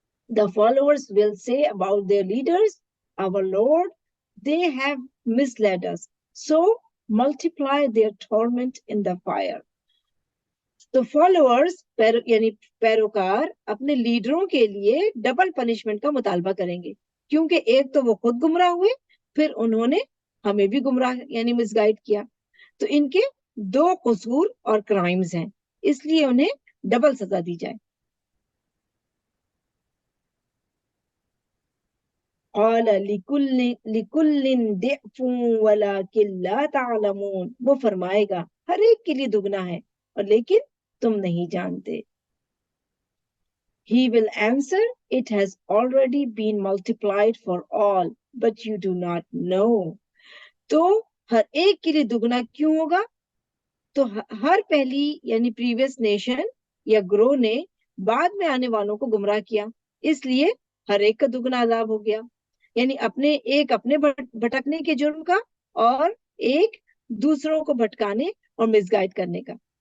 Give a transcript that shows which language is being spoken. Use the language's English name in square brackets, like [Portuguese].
[English] The followers will say about their leaders, our Lord, they have misled us, so multiply their torment in the fire. [Urdu] تو followers یعنی پیروکار اپنے لیڈروں کے لیے ڈبل پنشمنٹ کا مطالبہ کریں گے، کیونکہ ایک تو وہ خود گمراہ ہوئے، پھر انہوں نے ہمیں بھی گمراہ یعنی مس گائیڈ کیا. تو ان کے دو قصور اور کرائمز ہیں، اس لیے انہیں ڈبل سزا دی جائے. [Arabic] قال لکل ضعف ولکن لا تعلمون، [Urdu] وہ فرمائے گا ہر ایک کے لیے دگنا ہے اور لیکن تم نہیں جانتے. [English] He will answer, it has already been multiplied for all, but you do not know. [Urdu] تو ہر ایک کے لیے دگنا کیوں ہوگا؟ تو ہر پہلی یعنی پریویس نیشن یا گروہ نے بعد میں آنے والوں کو گمراہ کیا، اس لیے ہر ایک کا دگنا عذاب ہو گیا. یعنی ایک اپنے بھٹکنے کے جرم کا اور ایک دوسروں کو بھٹکانے اور مس گائیڈ کرنے کا.